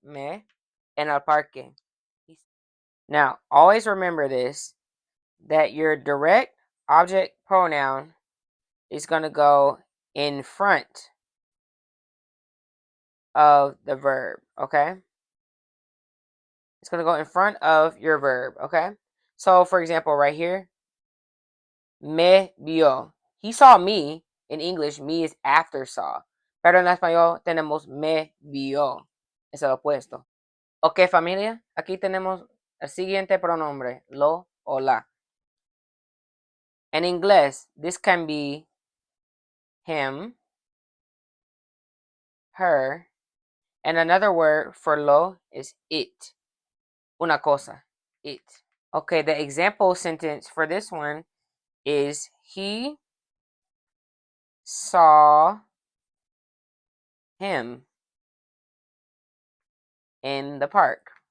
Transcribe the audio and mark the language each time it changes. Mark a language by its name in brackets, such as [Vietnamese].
[Spanish] Me en el parque. [English] Now, always remember this, that your direct object pronoun is going to go in front of the verb, okay? It's going to go in front of your verb, okay? So, for example, right here, [Spanish] me vio. [English] He saw me. In English, me is after saw. [Spanish] Pero en español tenemos me vio. Es el opuesto. Ok, familia, aquí tenemos el siguiente pronombre, lo o la. [English] In English, this can be him, her, and another word for lo is it. [Spanish] Una cosa, [English] it. Okay, the example sentence for this one is he saw him in the park.